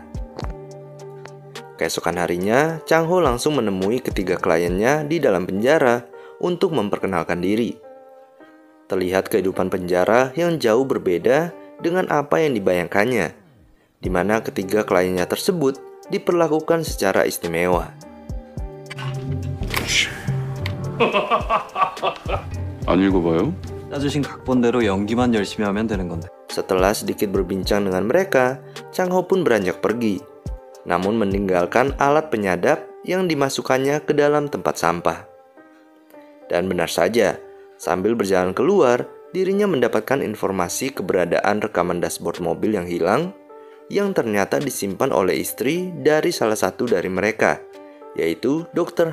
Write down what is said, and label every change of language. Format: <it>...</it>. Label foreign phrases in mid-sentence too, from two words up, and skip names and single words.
<id>Keesokan harinya, Chang Ho langsung menemui ketiga kliennya di dalam penjara untuk memperkenalkan diri. Terlihat kehidupan penjara yang jauh berbeda dengan apa yang dibayangkannya, di mana ketiga kliennya tersebut diperlakukan secara istimewa.</id> <ko>안 읽어봐요? 짜주신 각본대로 연기만 열심히 하면 되는 건데.</ko> <id>Setelah sedikit berbincang dengan mereka, Chang Ho pun beranjak pergi, namun meninggalkan alat penyadap yang dimasukkannya ke dalam tempat sampah. Dan benar saja, sambil berjalan keluar, dirinya mendapatkan informasi keberadaan rekaman dashboard mobil yang hilang, yang ternyata disimpan oleh istri dari salah satu dari mereka, yaitu Dr.</id>